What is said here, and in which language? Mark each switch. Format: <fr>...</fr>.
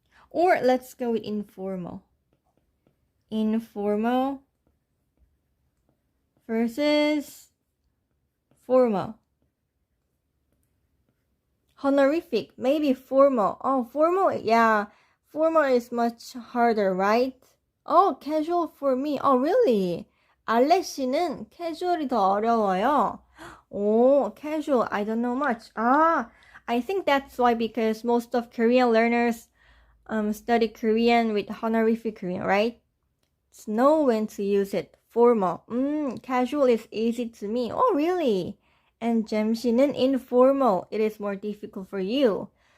<en>Or let's go with informal. Informal versus formal. Honorific, maybe formal. Formal, yeah. Formal is much harder, right? Oh, casual for me. Oh, really?</en> <ko>알렉시는 casual이 더 어려워요.</ko> <en>Oh, casual. I don't know much. I think that's why because most of Korean learners study Korean with honorific Korean, right? Just know when to use it. Formal. Casual is easy to me. Oh, really? And 잠시는 informal. It is more difficult for you.</en>